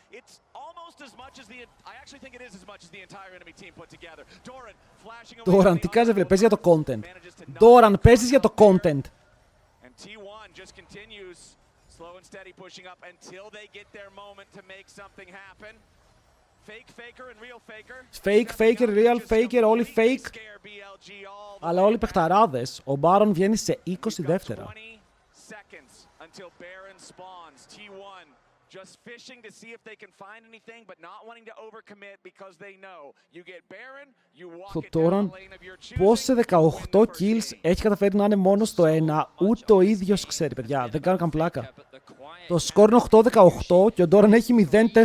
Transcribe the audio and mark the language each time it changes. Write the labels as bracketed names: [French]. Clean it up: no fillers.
[English] It's almost as much as the I actually think it is as much as the entire enemy team put together. Doran flashing away. [Greek] Doran, τι κάνεις, παίζεις για το content. Doran, παίζεις για το content. [English] And T1 just continues slow and steady pushing up until they get their moment to make something happen. Fake faker and real faker. Fake faker, real faker, όλοι fake. [Greek] Αλλά όλοι παιχταράδες. Ο Baron βγαίνει σε 20 δεύτερα. [English] Until Baron spawns. T1 just fishing to see if they can find anything, but not wanting to overcommit because they know you get Baron, you walk it down the lane of your choosing. [Greek] Πώς σε 18 kills έχει καταφέρει να είναι μόνο στο 1, ούτε ο ίδιος ξέρει, παιδιά. Δεν κάνω καν πλάκα. Το σκορ είναι 8-18 και ο Doran έχει 0-4-1.